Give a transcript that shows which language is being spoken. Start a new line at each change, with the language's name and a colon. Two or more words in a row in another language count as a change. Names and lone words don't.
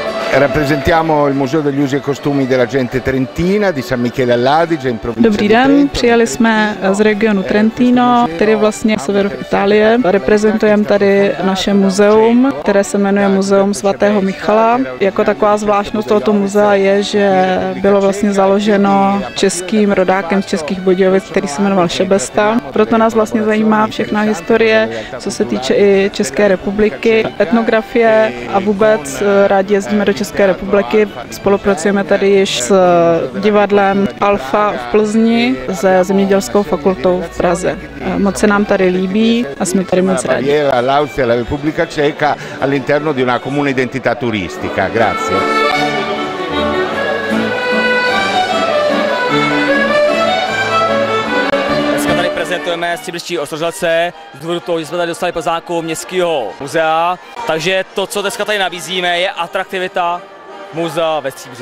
Italian: Rappresentiamo il Museo degli usi e costumi della gente trentina di San Michele all'Adige in provincia
Czech: Dobrý
Italian: di
Czech: den,
Italian: Trento.
Czech: přijeli jsme z regionu Trentino, který je vlastně sever Itálie. Reprezentujeme tady naše muzeum, které se jmenuje Muzeum svatého Michala. Jako taková zvláštnost tohoto muzea je, že bylo vlastně založeno českým rodákem z Českých Budějovic, který se jmenoval Šebesta. Proto nás vlastně zajímá všechna historie, co se týče i České republiky, etnografie a vůbec rádi jezdíme do České republiky. Spolupracujeme tady již s divadlem Alfa v Plzni, se Zemědělskou fakultou v Praze. Moc se nám tady líbí a jsme tady moc rádi.
Italian: L'Austria e la Repubblica Ceca all'interno di una comune identità turistica. Grazie.
Czech: Prezentujeme Stříbrští Ostroželce z důvodu toho, že jsme tady dostali pozvánku Městského muzea, takže to, co dneska tady nabízíme, je atraktivita muzea ve Stříbře.